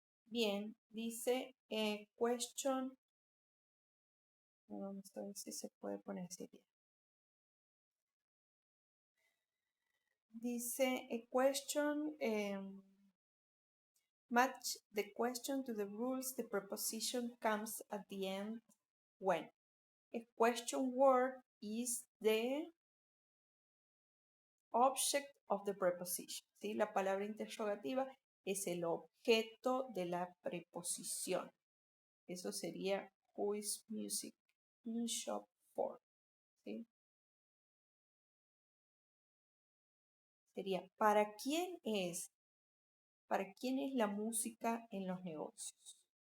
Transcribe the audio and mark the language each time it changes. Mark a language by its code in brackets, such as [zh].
[es] Bien, dice question. Vamos a ver si se puede poner así bien. Dice [en] a question, match the question to the rules. The preposition comes at the end when. A question word is the object of the preposition. [es] ¿Sí? La palabra interrogativa es el objeto de la preposición. Eso sería [en] who is music in shop for. [es] ¿Sí? Sería ¿para quién es la música en los negocios?